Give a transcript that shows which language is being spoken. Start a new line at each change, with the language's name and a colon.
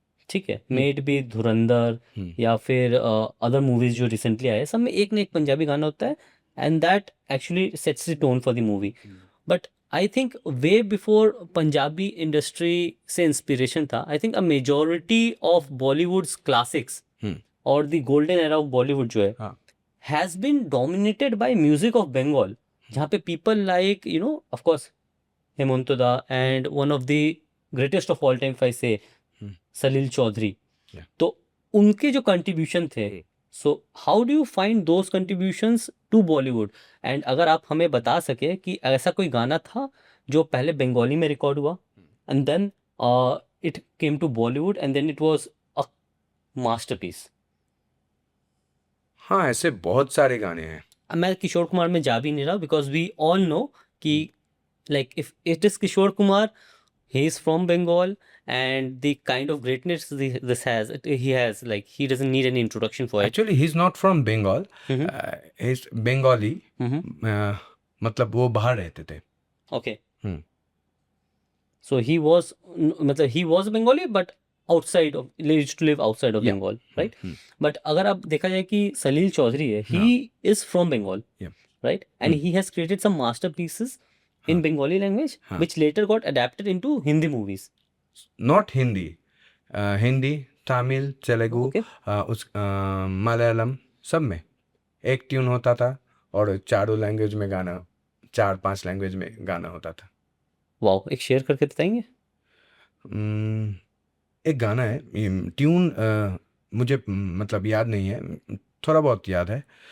Hindi: ठीक है, made B धुरंधर या फिर अदर मूवीज जो रिसेंटली आए, सब में एक ना एक पंजाबी गाना होता है,
English: And that actually sets the tone for the movie.
Hindi: But
English: I think way before Punjabi industry से inspiration था. I think a majority of Bollywood's classics hmm, और the golden era of Bollywood जो है
Hindi: हाँ
English: has been dominated by music of Bengal,
Hindi: जहाँ पे
English: people like, you know, of course, Hemanta Da and one of the greatest of all time, if I say, hmm, Salil Chaudhary. Yeah.
Hindi: तो उनके जो contribution थे,
English: so how do you find those contributions to Bollywood?
Hindi: And अगर आप हमें बता सके कि ऐसा कोई गाना था जो पहले बंगाली में रिकॉर्ड हुआ
English: and then it came to Bollywood and then it was a masterpiece.
Hindi: हाँ ऐसे बहुत सारे गाने हैं. मैं किशोर कुमार में जा भी नहीं रहा बिकॉज
English: We all know कि like if it is Kishore Kumar, he is from Bengal and the kind of greatness this has, he has, like, he doesn't need any introduction for it. Actually he's not from Bengal. He's Bengali.
Hindi: मतलब वो बाहर रहते थे.
English: Okay. Hmm. So he was मतलब he was Bengali but outside of, used to live outside of Yeah. Bengal, right? But
Hindi: अगर आप देखा जाए कि सलील चौधरी है,
English: he is from Bengal, Yeah. right? And he has created some masterpieces in Bengali language which later got adapted into Hindi movies. Not Hindi.
Hindi: Hindi, Tamil, Telugu,
English: Okay.
Hindi: Malayalam सब में एक tune होता था और चारों लैंग्वेज में गाना, 4-5 लैंग्वेज में गाना होता था. वाओ, एक शेयर करके बताएंगे? एक गाना है, ट्यून मुझे मतलब याद नहीं है, थोड़ा बहुत याद है.